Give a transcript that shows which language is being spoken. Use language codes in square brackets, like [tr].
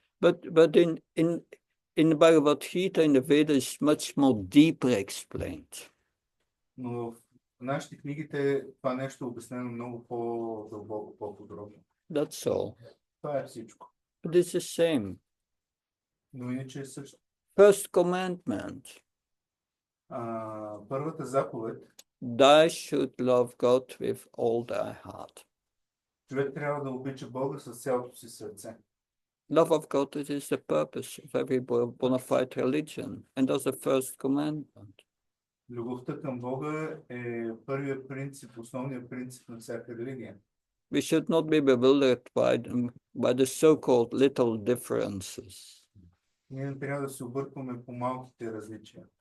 [en] But in the Bhagavad Gita, in the Vedas, it's much more deeper explained. [bg] Но в нашите книгите това нещо е обяснено много по-дълбоко, по-подробно. [en] That's all. [bg] Това е всичко. [en] But it's the same. [bg] Но иначе е също. [en] First commandment. [bg] Първата заповед. [en] Thou should love God with all thy heart. [bg] Човек трябва да обича Бога с цялото си сърце. [en] Love of God is the purpose of every bona fide religion, and that's the first commandment. [bg] Любовта към Бога е първият принцип, основният принцип на всяка религия. [en] We should not be bewildered by the so-called little differences. [bg] Ние не трябва да се объркваме по малките различия.